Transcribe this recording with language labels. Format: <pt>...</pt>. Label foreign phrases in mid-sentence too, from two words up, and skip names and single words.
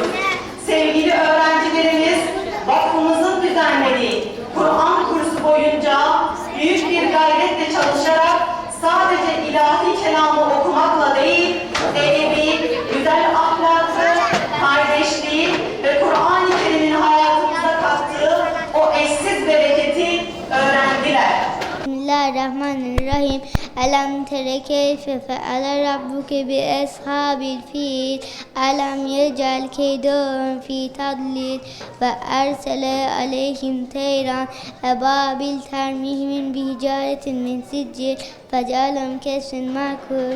<tr>Sevgili öğrencilerimiz, vakfımızın düzenlediği Kur'an kursu boyunca büyük bir gayretle çalışarak sadece ilahi kelamı okumakla değil, edebi, güzel ahlakı, kardeşliği ve Kur'an-ı Kerim'in hayatımıza kattığı o eşsiz bereketi öğrendiler.</tr> <ar>بسم الله الرحمن الرحيم. ألم تر كيف فعل ربك بأصحاب الفيل. ألم يجعل كيدهم في تضليل وأرسل عليهم طيرا أبابيل ترميهم بحجارة من سجيل فجعلهم كعصف مأكول.</ar>